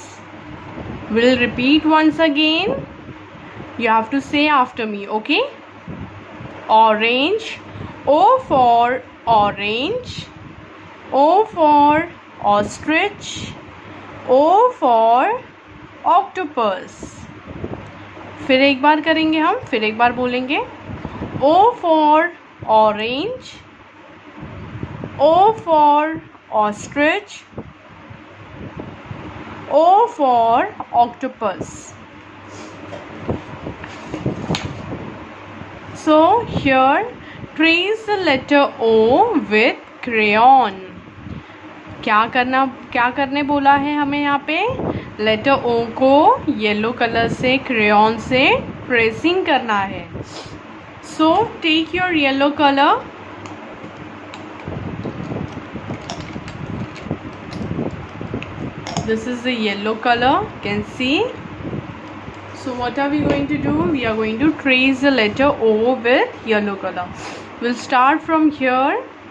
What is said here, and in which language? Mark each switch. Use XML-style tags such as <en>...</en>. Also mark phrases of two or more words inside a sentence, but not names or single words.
<en>We'll repeat once again. You have to say after me, okay? Orange. O for orange. O for ostrich. O for octopus.</en> <hi>फिर एक बार करेंगे हम, फिर एक बार बोलेंगे.</hi> <en>O for orange. O for ostrich. O for octopus. So here trace the letter O with crayon.</en> <hi>क्या करने बोला है हमें यहाँ पे?</hi> <en>letter O</en> <hi>को</hi> <en>yellow color</en> <hi>से क्रेयॉन से ट्रेसिंग करना है.</hi> <en>So take your yellow color. This is the yellow color, you can see. So what are we going to do? We are going to trace the letter O with yellow color. We'll start from here.</en>